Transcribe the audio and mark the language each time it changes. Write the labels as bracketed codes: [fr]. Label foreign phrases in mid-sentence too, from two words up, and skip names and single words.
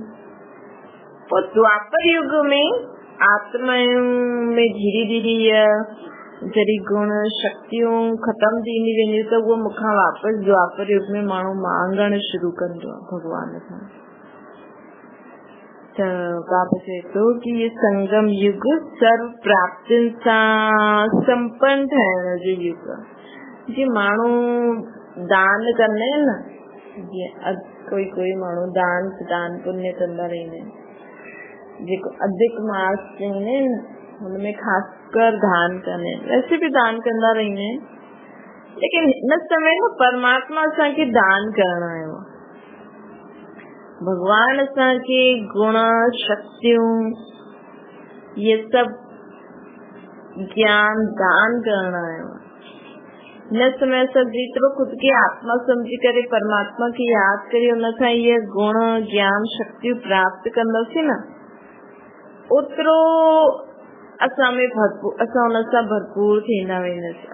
[sd] पोइ द्वापर युग में आत्मायूं में धीरे धीरे जॾहिं गुण, शक्तियूं ख़तम थींदी वेंदियूं त उहो मूंखां वापसि द्वापर युग में माण्हू मांगण शुरू कंदो आहे भॻवान खां। त बाबा चए थो कि ये संगम युग सर्व प्राप्तियुनि सां संपन्न ठहिण जो युग आहे। जीअं माण्हू दान कंदा आहिनि न, जीअं कोई माण्हू दान पुण्य कंदा रहंदा आहिनि, जेको अधिक मास चवंदा आहिनि न, हुनमें ख़ासकर दान कंदा आहिनि। वैसे भी दान कंदा रहंदा आहिनि, लेकिन हिन समय न परमात्मा असांखे दान करण आयो आहे। भगवान असांखे गुण, शक्तियूं, ये सब ज्ञान दान करण आयो आहे। हिन समय असां जेतिरो खुद खे आत्मा समझी करे परमात्मा खे यादि करे उनखां ये गुण, ज्ञान, शक्तियूं प्राप्त कंदासीं न, ओतिरो असां में असां उन सां भरपूर थींदा वेंदासीं।